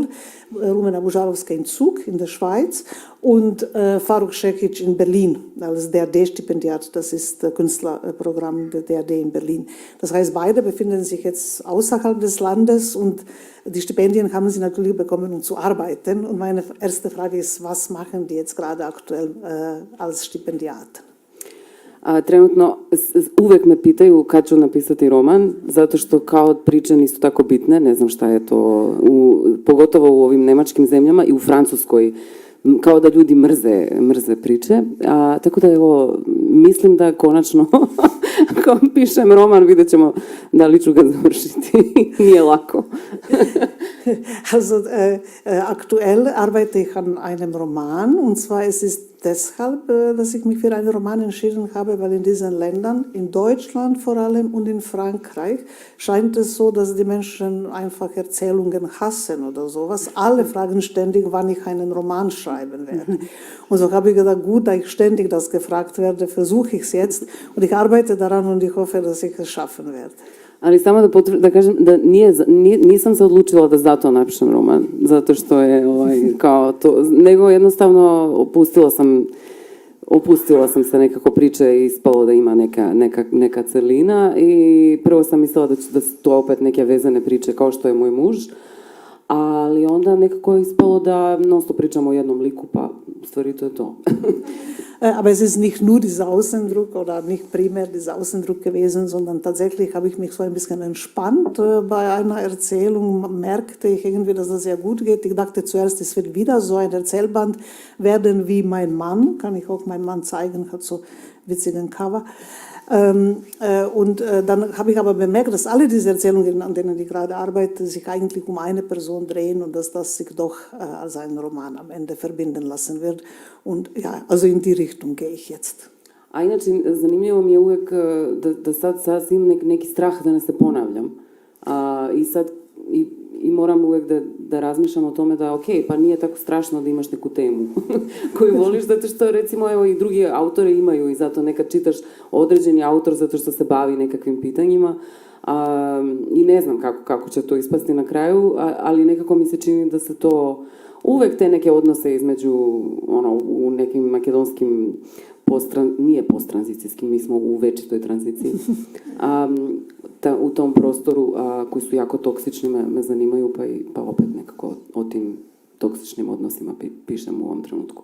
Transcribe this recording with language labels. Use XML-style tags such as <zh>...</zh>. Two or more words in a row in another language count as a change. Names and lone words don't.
<de>Rumena Bužarovska in Zug in der Schweiz und Faruk Šehić in Berlin als DRD-Stipendiat. Das ist das Künstlerprogramm der DRD in Berlin. Das heißt, beide befinden sich jetzt außerhalb des Landes und die Stipendien haben sie natürlich bekommen, um zu arbeiten. Und meine erste Frage ist, was machen die jetzt gerade aktuell als Stipendiat?</de> <sr>Trenutno uvek me pitaju kad ću napisati roman, zato što kao priče nisu tako bitne, ne znam šta je to, pogotovo u ovim nemačkim zemljama i u Francuskoj, kao da ljudi mrze priče. Tako da evo, mislim da konačno kao pišem roman, vidjet ćemo da li ću ga završiti. Nije lako.</sr> <de>Also aktuell arbeite ich an einem Roman und zwar es ist deshalb, dass ich mich für einen Roman entschieden habe, weil in diesen Ländern, in Deutschland vor allem und in Frankreich, scheint es so, dass die Menschen einfach Erzählungen hassen oder sowas. Alle fragen ständig, wann ich einen Roman schreiben werde. Und so habe ich gedacht, gut, da ich ständig das gefragt werde, versuche ich es jetzt und ich arbeite daran und ich hoffe, dass ich es schaffen werde.</de> <sr>Ali samo da kažem da nisam se odlučila da zato napišem roman, zato što je kao to, nego jednostavno opustila sam se nekako priče i ispalo da ima neka celina i prvo sam mislila da su to opet neke vezane priče kao što je moj muž, ali onda nekako je ispalo da non stop pričamo o jednom liku, pa u stvari to je to.</sr> <de>Aber es ist nicht nur dieser Außendruck oder nicht primär dieser Außendruck gewesen, sondern tatsächlich habe ich mich so ein bisschen entspannt bei einer Erzählung, merkte ich irgendwie, dass das sehr gut geht. Ich dachte zuerst, es wird wieder so ein Erzählband werden wie Mein Mann, kann ich auch Mein Mann zeigen, hat so witzigen Cover. Dann habe ich aber bemerkt, dass alle diese Erzählungen, an denen ich gerade arbeite, sich eigentlich um eine Person drehen und dass das sich doch als ein Roman am Ende verbinden lassen wird. Und ja, also in die Richtung gehe ich jetzt.</de> <sr>A inače, zanimljivo mi je uvek da sad imam neki strah da ne se ponavljam. I moram uvek da razmišljam o tome da, ok, pa nije tako strašno da imaš neku temu koju voliš, zato što, recimo, evo, i drugi autori imaju i zato nekad čitaš određeni autor zato što se bavi nekakvim pitanjima i ne znam kako će to ispasti na kraju, ali nekako mi se čini da se to uvek te neke odnose između, u nekim makedonskim nije posttranzicijskim, mi smo u večitoj tranziciji, u tom prostoru koji su jako toksični me zanimaju, pa opet nekako o tim toksičnim odnosima pišem u ovom trenutku.</sr>